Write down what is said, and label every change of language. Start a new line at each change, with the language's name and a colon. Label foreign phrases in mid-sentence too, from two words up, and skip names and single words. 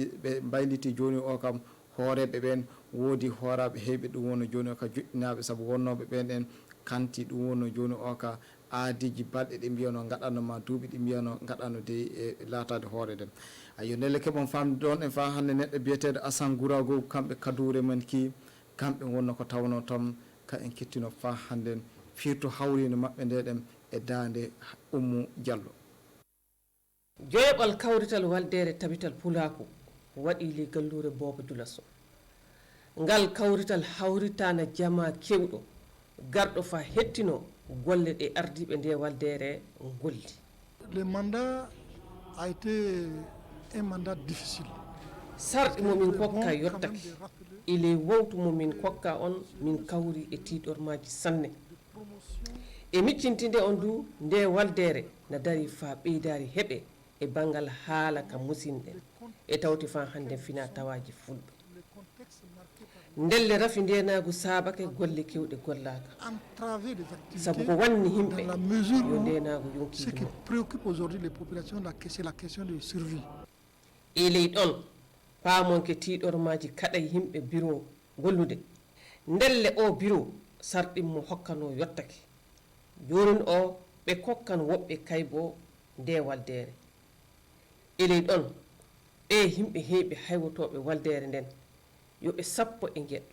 Fula: ɓe mbayliti joni o kam hooreɓe ɓen woodi hooraɓe heeɓe ɗum wonno joni o ka joƴƴinaɓe saabu wonnoɓe ɓen en kanti ɗum wonno joni o ka aadiji balɗe ɗe mbiyano gaɗanoma duuɓi ɗi mbiyano gaɗano de e laatade hoore nden ayo ndelle keɓon famde ɗon e fa hannde neɗɗo biyeteɗo Assane Gourago kamɓe kadure men ki kamɓe wonno ko tawno tom ka en kettino fa hannde firto hawrino maɓɓe nde ɗen e dande Oumou Diallo joyoɓal kawrital waldere tabital pulako waɗi le gallure Bobo Djilos ngal kawrital hawritana jama kewɗo garɗo fa hettino golle ɗe ardiɓe nde waldere golli
French: le mandat a été un mandat difficile
Fula: sarɗi momin kokka yottake ele wowtu momin kokka on min kawri e tiɗormaji sanne e miccintinde on du nde waldere na dari fa ɓeydari heɓe e banggal haala ka musidɗen e tawti fa hande fina tawaji fulɓe ndelle rafi ndenagu saabake golle kewɗe gollaka sabu ko wanni himɓe yo ndenagu
French: Ce qui
Fula: yonkiɗum
French: préoccupe aujourd'hui les populations, c'est la question de survie.
Fula: e ley ɗon paamonke tiiɗormaji kaɗay yimɓe bureau gollude ndelle o bureau sarɗinmo hokkano yottake jonin o ɓe kokkan woɓɓe kaybo nde waldere e ley ɗon ɓe yimɓe heeɓe haywotoɓe waldere nden yoɓe sappo e gueɗɗo